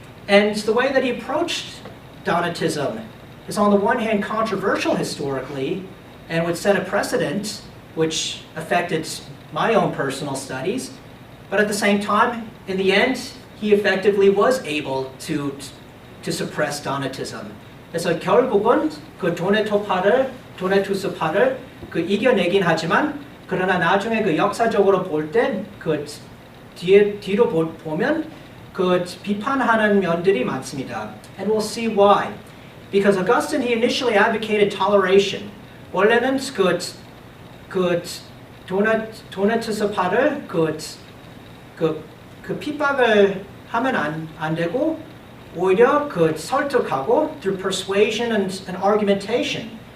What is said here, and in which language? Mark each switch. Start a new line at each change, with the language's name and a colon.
English: And the way that he approached Donatism is on the one hand controversial historically and would set a precedent which affected my own personal studies, but at the same time, in the end, he effectively was able to suppress Donatism.
Korean: 그래서 결국은 그 도네투스파를 그 이겨내긴 하지만 그러나 나중에 그 역사적으로 볼 때 그 뒤로 보면 그 비판하는 면들이 많습니다.
English: And we'll see why. Because Augustine, he initially advocated toleration.
Korean: 원래는 그 도네투스파를 그 핍박을 하면 안 되고 오히려 그 설득하고
English: through persuasion and argumentation.